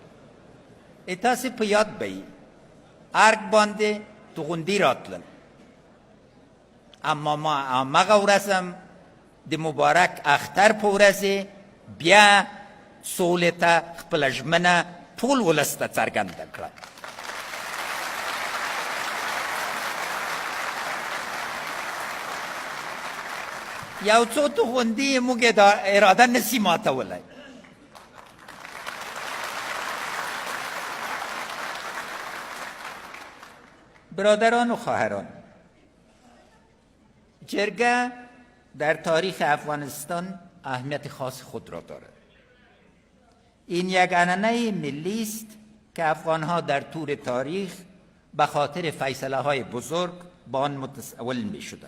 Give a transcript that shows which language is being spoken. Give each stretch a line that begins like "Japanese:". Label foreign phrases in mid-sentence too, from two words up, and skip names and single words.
Pashto: تاسې په یاد به یې ارګ باندې توغندي راتلل، اما ما همغه ورځ هم د مبارک اختر په ورځې بیا سولې ته خپله ژمنه ټول ولس ته څرګنده کړه. یو څو توغندي موږ دا اراده نسی ماتولی.
Persian: برادران و خواهران، جرگه در تاریخ افغانستان اهمیت خاص خود را دارد. این یک عنعنه ملی است که افغانها در طول تاریخ به خاطر فیصله های بزرگ با آن متسول می شدند.